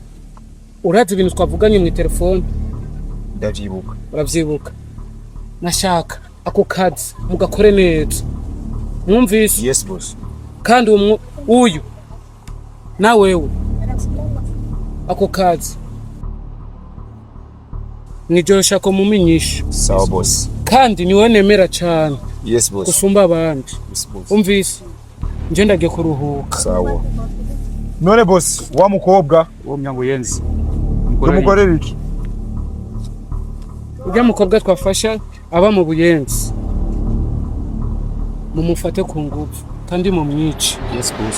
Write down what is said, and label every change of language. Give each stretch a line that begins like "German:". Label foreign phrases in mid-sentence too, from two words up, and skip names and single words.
Rundi: Urazi ibintu twavuganye mu telefone? Ndavyibuka. Uravyibuka? Nashaka ako kazi mugakore neza. Mwumvise?
English: Yes boss.
Rundi: Kandi uyu na wewe ako kazi nijosha ko mumenyisha. Sawa boss. Kandi niwe nemera cyane.
English: Yes boss.
Rundi: Kusumba abandi.
English: Yes boss.
Rundi: Umvise? Nje ndagiye kuruhuka. Sawa. None boss, wa mukobwa wo myango yenzi. Umugore biki? Ujya mukobwa twafasha aba mu Buyenzi. Mumufate ku ngufu kandi mumwice.
English: Yes boss.